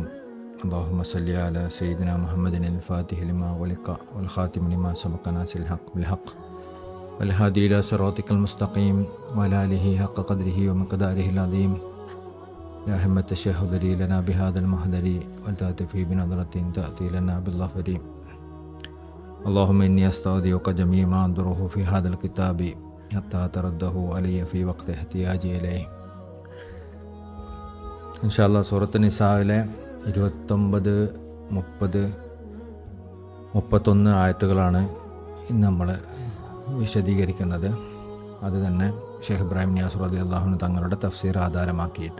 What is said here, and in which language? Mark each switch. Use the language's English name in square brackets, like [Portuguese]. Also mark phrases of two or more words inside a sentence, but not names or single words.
[Arabic] اللهم صل على سيدنا محمد الفاتح لما ولق والخاتم لما سبق ناصر الحق بالحق والهادي إلى صراطك المستقيم وعلى آله حق قدره ومقداره العظيم. يا همة الشيخ ذري لنا بهذا المحضر ولتأتي بنظرة تأتي لنا بالظفر. اللهم إني أستودعك جميع ما أنظره في هذا الكتاب حتى ترده علي في وقت احتياجي إليه. إن شاء الله [Malayalam] സൂറത്ത് നിസായിലെ 29, 30, 31 ആയത്തുകളാണ് ഇന്ന് നമ്മൾ വിശദീകരിക്കുന്നത്. അത് തന്നെ ഷെയ്ഖ് ഇബ്രാഹിം നിയാസ് [Arabic] رضي الله عنه [Malayalam] തങ്ങളുടെ തഫ്സീർ ആധാരമാക്കിയിട്ട്.